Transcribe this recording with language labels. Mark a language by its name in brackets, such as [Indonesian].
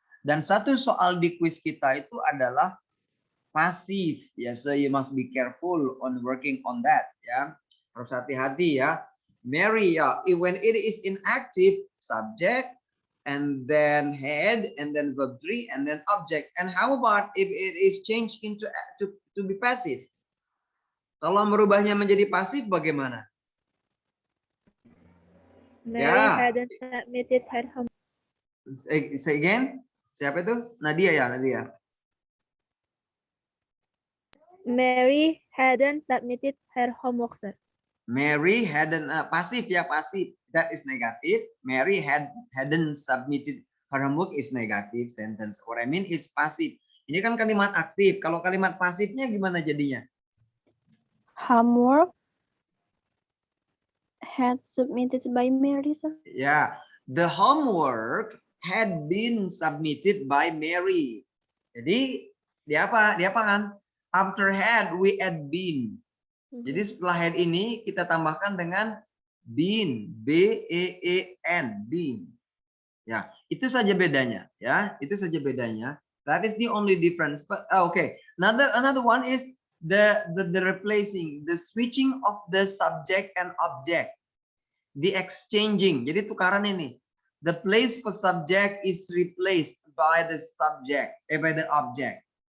[Indonesian] Dan satu soal di kuis kita itu adalah pasif ya, [English] so you must be careful on working on that [Indonesian] ya. Harus hati-hati ya. [English] Mary ya, when it is inactive, subject and then head and then verb 3 and then object. And how about if it is changed into to be passive? [Indonesian] Kalau merubahnya menjadi pasif bagaimana? [English] Mary hadn't submitted her homework. Say again. [Indonesian] Siapa itu? Nadia ya, Nadia. [English] Mary hadn't submitted her homework, sir. Mary hadn't pasif ya, pasif. That is negative. Mary hadn't submitted her homework is negative sentence. What I mean is [Indonesian] pasif. Ini kan kalimat aktif. Kalau kalimat pasifnya gimana jadinya? [English] Homework had submitted by Mary, sir. Ya, the homework had been submitted by Mary. [Indonesian] Jadi dia apa? Dia apaan? [English] After had we add been. [Indonesian] Jadi setelah had ini kita tambahkan dengan been, B-E-E-N, been. Ya, itu saja bedanya. Ya, itu saja bedanya. [English] That is the only difference. But okay, another one is the replacing, the switching of the subject and object, the exchanging. [Indonesian] Jadi tukaran ini. [English] The place for subject is replaced by the subject, by the object.